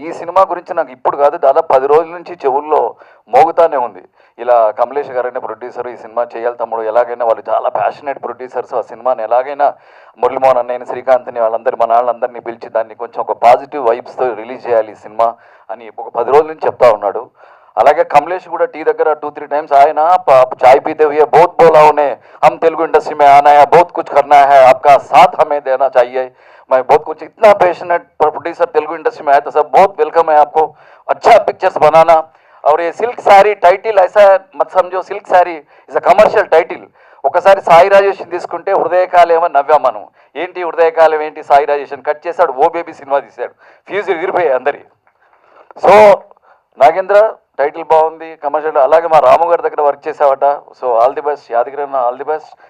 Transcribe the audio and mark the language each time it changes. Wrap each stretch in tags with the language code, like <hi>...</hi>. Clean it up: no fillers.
<te>ఈ సినిమా గురించి నాకు ఇప్పుడు కాదు, దాదాపు 10 రోజుల నుంచి చెవుల్లో మోగుతానే ఉంది. ఇలా కమలేష్ గారైనా ప్రొడ్యూసర్, ఈ సినిమా చేయాలి తమ్ముడు, ఎలాగైనా వాళ్ళు చాలా ప్యాషనేట్ ప్రొడ్యూసర్స్, ఆ సినిమాని ఎలాగైనా మురళీమోహన్ అన్నయ్యని, శ్రీకాంత్ని, వాళ్ళందరి మన వాళ్ళందరినీ పిలిచి దాన్ని కొంచెం ఒక పాజిటివ్ వైబ్స్తో రిలీజ్ చేయాలి ఈ సినిమా అని ఒక 10 రోజుల నుంచి చెప్తా ఉన్నాడు. అలాగే కమలేష్ కూడా టీ దగ్గర</te> <hi>2-3 टाइम्स</hi> <te>ఆయన చాయ్</te> <hi>पीते हुए बहुत बोला उन्हें, हम तेलुगु इंडस्ट्री में आना है, बहुत कुछ करना है, आपका साथ हमें देना चाहिए, मैं बहुत कुछ, इतना पैशनेट प्रोड्यूसर तेलुगु इंडस्ट्री में आया तो सब बहुत वेलकम है आपको, अच्छा पिक्चर्स बनाना. और ये सिल्क साड़ी टाइटिल ऐसा मत समझो,</hi> <en>Silk sari is a commercial title.</en> <te>ఒకసారి సాయి రాజేషన్ తీసుకుంటే హృదయకాలేమో నవ్వాం మనం. ఏంటి హృదయకాలం ఏంటి, సాయి రాజేషన్ కట్ చేశాడు, ఓ బేబీ సినిమా తీశాడు, ఫ్యూజ్ ఎగిరిపోయాయి అందరి. సో నాగేంద్ర టైటిల్ బాగుంది, కమర్షియల్. అలాగే మా రాము గారి దగ్గర work చేసావట,</te> <en>So all the best.</en> <te>Yadagiri అన్న</te> <en>All the best.</en>